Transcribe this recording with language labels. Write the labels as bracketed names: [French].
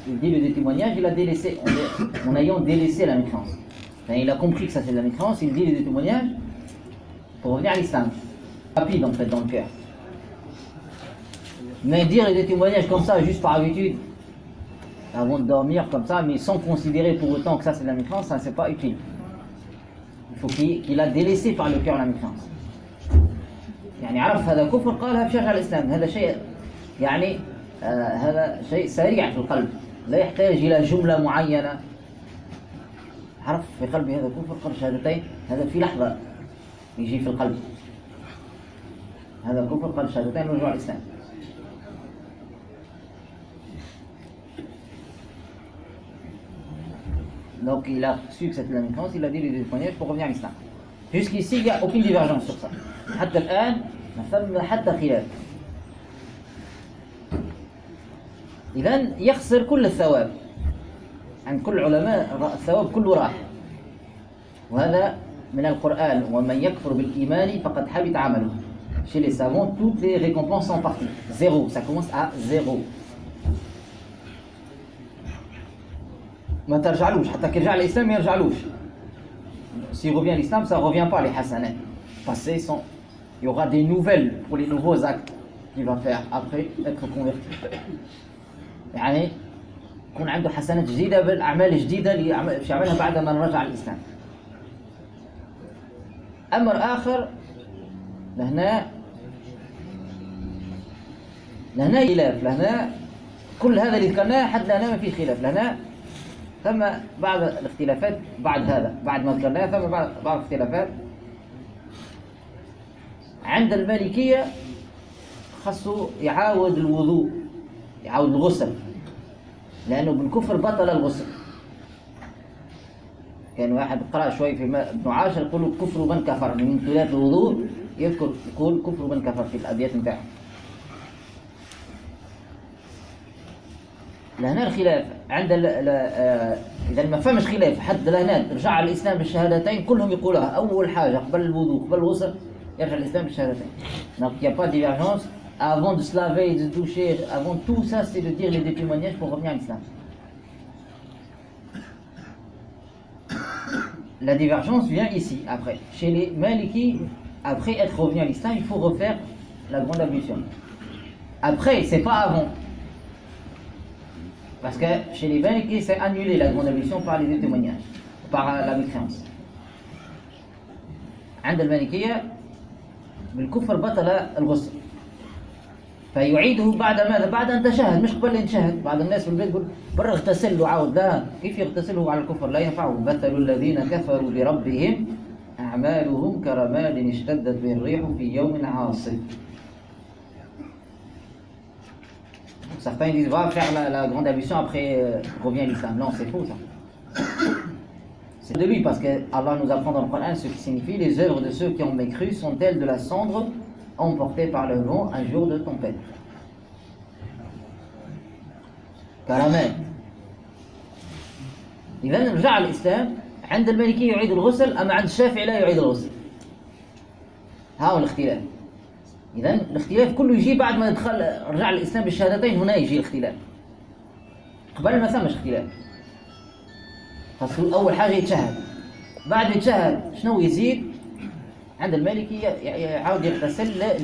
[French] Il dit les deux témoignages, il a délaissé en ayant délaissé la mécréance, enfin, il a compris que ça c'est de la mécréance, il dit les deux témoignages pour revenir à l'islam. Rapide en fait dans le cœur. Mais dire des témoignages comme ça, juste par habitude, avant de dormir comme ça, mais sans considérer pour autant que ça c'est de la mécréance, ça c'est pas utile. Il faut qu'il a délaissé par le cœur la mécréance. [Arabic] يعني عرف هذا كفر قالها بشرح الإسلام هذا شيء يعني هذا شيء سريع في القلب لا يحتاج إلى جملة معينة. عرف في قلبي هذا كفر قال شهادتين هذا في لحظة يجي في القلب. هذا الكفر قال شهادتين رجوع الإسلام. [French] Donc il a su que c'était la mécréance, il a dit les deux témoignages pour revenir à l'islam. Jusqu'ici, il n'y a aucune divergence sur ça. [Arabic] حتى الآن ما ثم حتى خلاف. إذن يخسر كل الثواب عند كل علماء الثواب كله راح. وهذا من القرآن ومن يكفر بالإيمان فقد حبط عمله. [French] Chez les savants, toutes les récompenses sont parties. Zéro. Ça commence à zéro. [Arabic] ما ترجعلوش حتى كيرجع الإسلام ما يرجعلوش. [French] Si revient l'islam, ça revient pas les hasanat. Passé sont. Il y aura des nouvelles pour les nouveaux actes qu'il va faire après être converti. [Arabic] يعني كون عنده حسنات جديدة بالأعمال جديدة اللي باش يعملها بعد ما نرجع الإسلام. أمر آخر لهنا لهنا خلاف لهنا كل هذا اللي ذكرناه حد لهنا ما فيه خلاف لهنا. ثم بعض الاختلافات بعد هذا بعد ما ذكرناه ثم بعض الاختلافات عند المالكية خصو يعاود الوضوء يعاود الغسل لأنه بالكفر بطل الغسل. كان واحد قرأ شوي في ابن عاشر يقول كفر من كفر من ثلاث الوضوء يذكر يقول كفر من كفر في الأبيات نتاعه. لهنا الخلاف عند إذا ما فهمش خلاف حد لهنا رجع الإسلام بالشهادتين كلهم يقولها أول حاجة قبل الوضوء قبل الغسل يرجع الإسلام بالشهادتين. [French] Donc il y a pas de divergence avant de se laver et de toucher avant tout ça c'est de dire les deux témoignages pour revenir à l'islam. La divergence vient ici après chez les Maliki. Après être revenu à l'islam il faut refaire la grande ablution après, c'est pas avant. Parce que chez les Maliki, c'est annulé la grande ablution par les deux témoignages, par la mécréance. [Arabic] عند المالكية بالكفر بطل الغسل. فيعيده بعد ماذا؟ بعد أن تشهد، مش قبل أن تشهد. بعض الناس في البيت يقول برا اغتسل وعاود، لا، كيف يغتسله على الكفر؟ لا ينفعه. مثل الذين كفروا بربهم أعمالهم كرماد اشتدت به الريح في يوم عاصف. [French] Certains disent va faire la grande ablution après revient l'islam. Non, c'est faux ça. C'est de lui parce que Allah nous apprend dans le Coran ce qui signifie les œuvres de ceux qui ont mécru sont-elles de la cendre emportée par le vent un jour de tempête. [Arabic] Karamat. [French] Il va nous rejoindre l'islam. [Arabic] عند المالكي يعيد الغسل أما عند الشافعي لا يعيد الغسل. هاو الاختلاف. إذن الاختلاف كله يجي بعد ما دخل رجع الإسلام بالشهادتين. هنا يجي الاختلاف قبل ما ثمش اختلاف. خاصة أول حاجة يتشهد بعد يتشهد شنو يزيد عند المالكي يعاود يغتسل.